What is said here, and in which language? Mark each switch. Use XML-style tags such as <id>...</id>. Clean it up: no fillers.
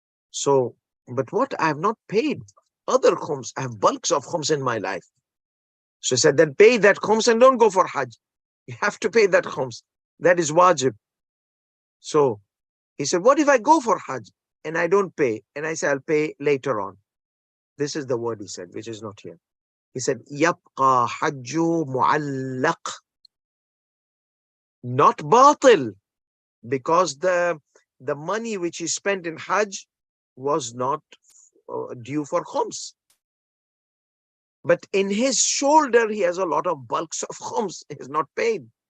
<en>So, but what I have not paid, other khums, I have bulks of khums in my life. So he said, then pay that khums and don't go for Hajj. You have to pay that khums. That is wajib. So he said, what if I go for Hajj and I don't pay? And I said, I'll pay later on. This is the word he said, which is not here. He said,</en> <ar>يَبْقَى حَجُّ مُعَلَّقٍ.</ar> <en>Not batil, because the money which he spent in Hajj was not due for khums. But in his shoulder, he has a lot of bulks of khums. He is not paid.</en>